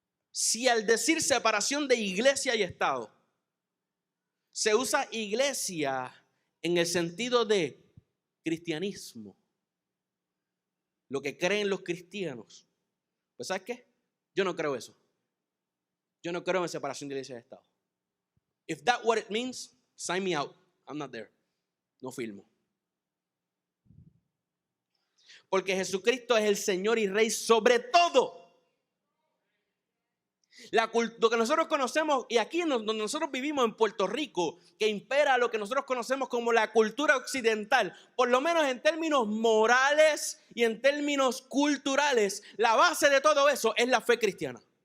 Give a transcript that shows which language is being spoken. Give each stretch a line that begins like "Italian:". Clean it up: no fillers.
Spanish: Si al decir separación de iglesia y Estado, se usa iglesia en el sentido de cristianismo, lo que creen los cristianos, pues ¿sabes qué? Yo no creo eso. Yo no creo en separación de iglesia y Estado.
English: If that's what it means, sign me out. I'm not there.
Spanish: No firmo. Porque Jesucristo es el Señor y Rey sobre todo. Lo que nosotros conocemos, y aquí donde nosotros vivimos en Puerto Rico, que impera lo que nosotros conocemos como la cultura occidental, por lo menos en términos morales y en términos culturales, la base de todo eso es la fe cristiana.